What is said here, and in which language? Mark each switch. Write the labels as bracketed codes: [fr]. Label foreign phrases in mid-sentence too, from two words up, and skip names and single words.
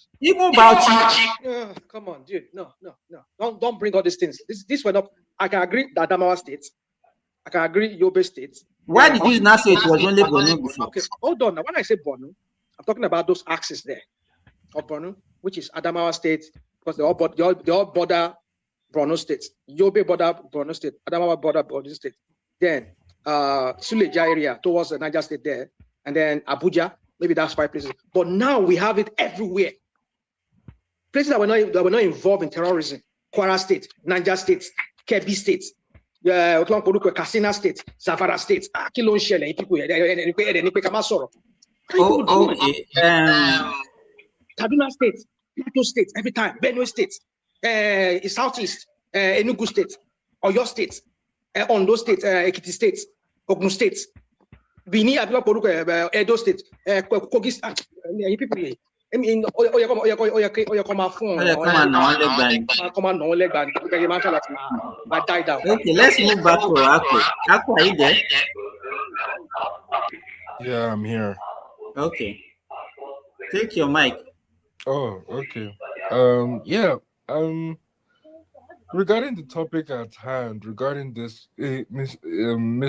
[en] Even Bauchi. Come on, dude. No. Don't bring all these things. This were not. I can agree that Adamawa State. I can agree Yobe State. Why did you not say it was only Borno before? Okay, hold on. Now, when I say Borno, I'm talking about those axes there of Borno, which is Adamawa State, because they all border Borno State. Yobe border Borno State. Adamawa border Borno State. Then Suleja area towards the Niger State there, and then Abuja. Maybe that's 5 places. But now we have it everywhere. Places that were not involved in terrorism. Kwara State, Niger State, Kebbi State, Katsina State, Zamfara State. Kaduna State, Plateau State, every time. Benue State, Southeast, Enugu State, Oyo State, Ondo State, Ekiti State, Ogun State. Bini Edo State, Kogi State. People, I mean, come on, die down. Okay, let's move back to Aku. Aku, are you there? Yeah, I'm here. Okay. Take your mic. Oh, okay. Regarding the topic at hand, regarding this, Ms.